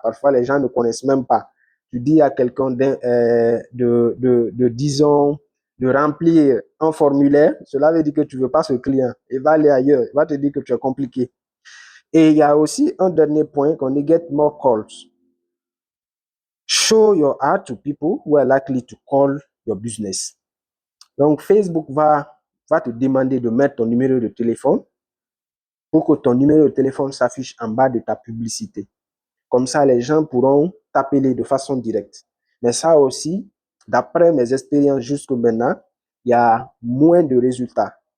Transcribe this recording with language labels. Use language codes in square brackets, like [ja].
[fr] Parfois, les gens ne connaissent même pas. Tu dis à quelqu'un disons, de remplir un formulaire, cela veut dire que tu veux pas ce client. Il va aller ailleurs, il va te dire que tu es compliqué. Et il y a aussi un dernier point qu'on dit [en] get more calls. Show your art to people who are likely to call your business. [fr] Donc, Facebook va te demander de mettre ton numéro de téléphone pour que ton numéro de téléphone s'affiche en bas de ta publicité. Comme ça, les gens pourront t'appeler de façon directe. Mais ça aussi, d'après mes expériences jusque maintenant, il y a moins de résultats.